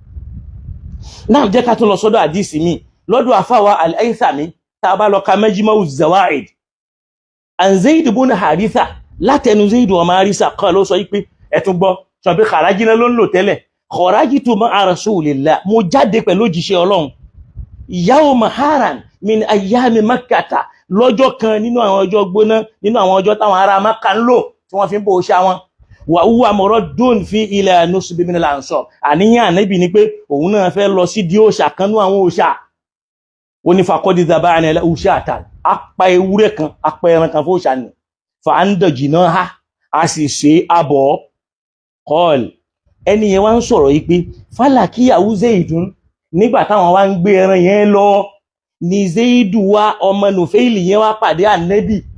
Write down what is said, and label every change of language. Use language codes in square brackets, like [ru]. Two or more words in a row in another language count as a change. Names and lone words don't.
[yo] náà jẹ́ ká tún lọ sọ́dọ̀ àdísì mi lọ́dọ̀ àfáwà al-Haythami tá a bá lọ ka Majma'u Zawaid an Zaid ibn Haritha látẹnu Zaid ọmọ Haritha kan ló sọ pé ẹ̀tún gbọ́ sọ pé kharajina ló ń lò tẹ́lẹ̀ [ar] خرجت مع رسول الله [yo] mo jáde pẹ̀lú òjíṣẹ́ Ọlọ́run [ar] يوما حارا من أيام مكة [yo] lọ́jọ́ kan nínú àwọn ọjọ́ gbóná nínú àwọn ọjọ́ táwọn ará Mákà ń lò tí wọ́n fi ń bò òòṣà wọn wà [ar] هو مرد في إلى نصب من الأنصاب [yo] àníyàn Ànábì ni pé òun náà fẹ́ lọ sí di òòṣà kan nú àwọn òòṣà ó ní [ar] فقد ذبحنا له شاة [yo] apá ewúrẹ́ kan apá ẹran kan fún òòṣà ni [ar] فأنضجناها [yo] a sì ṣe abọ́ qal ẹni yẹn wá ń sọ̀rọ̀ yìí pé [ar] فلقيه زيد [yo] nígbà táwọn wá ń gbé ẹran yẹn lọ ni Zaidu wá ọmọ Nufayli yẹn wá pàdé Ànábì